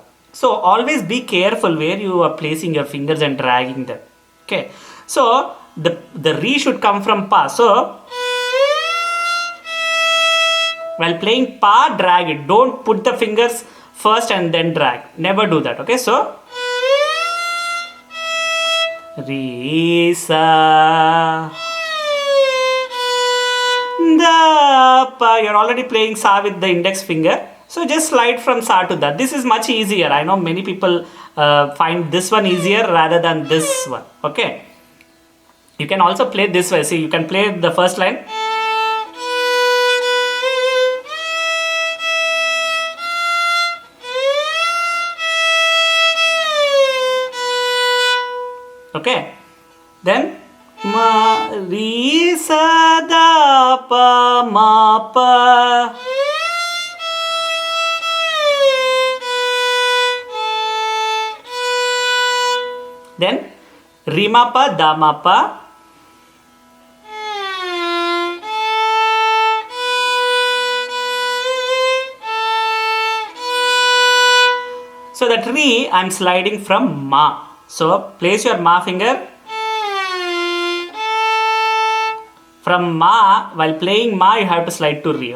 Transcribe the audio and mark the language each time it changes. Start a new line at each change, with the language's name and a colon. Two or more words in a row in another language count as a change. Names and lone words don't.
English: So, always be careful where you are placing your fingers and dragging them. Okay. So, the re should come from pa. So, while playing pa, drag it. Don't put the fingers first and then drag. Never do that. Okay. So, re sa da pa. You're already playing sa with the index finger. So just slide from sa to da. This is much easier. I know many people find this one easier rather than this one. Okay. You can also play this way. See, you can play the first line. Okay, then ma re sa da pa ma pa. Then re ma pa da ma pa. So that re I am sliding from ma. So place your ma finger. From ma, while playing ma, you have to slide to re.